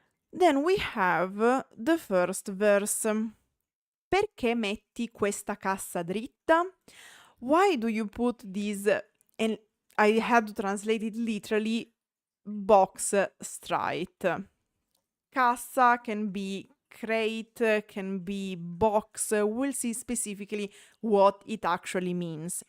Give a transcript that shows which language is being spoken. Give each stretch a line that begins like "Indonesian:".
English: Then we have the first verse.
Italian: Perché metti questa cassa dritta?
English: Why do you put this, and I had to translate it literally, box straight. Cassa can be crate, can be box. We'll see specifically what it actually means.